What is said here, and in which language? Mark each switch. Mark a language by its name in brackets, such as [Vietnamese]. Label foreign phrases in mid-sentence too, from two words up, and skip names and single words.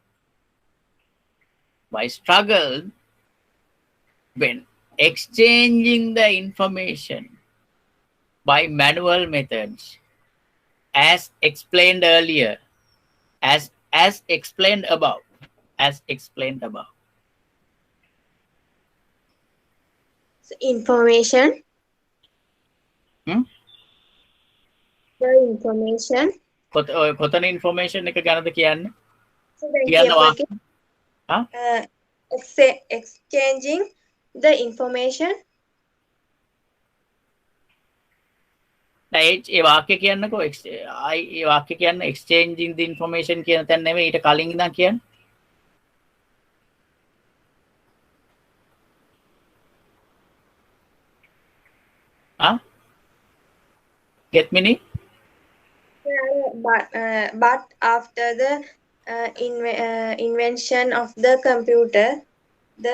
[English] By struggled when exchanging the information by manual methods, as explained earlier, as explained above. So information. the information. [Sinhala] කොතන information එක ගැනද කියන්නේ? [English] So then [Sinhala] කියනවා. හා? [English] exchanging the information. [Sinhala] ඒ වාක්‍ය කියන්නකෝ ඒ වාක්‍ය කියන්න [English] exchanging the information [Sinhala] කියන තැන නෙමෙයි ඊට කලින් ඉඳන් කියන්නේ. [English] Get me? But after the invention of the computer, the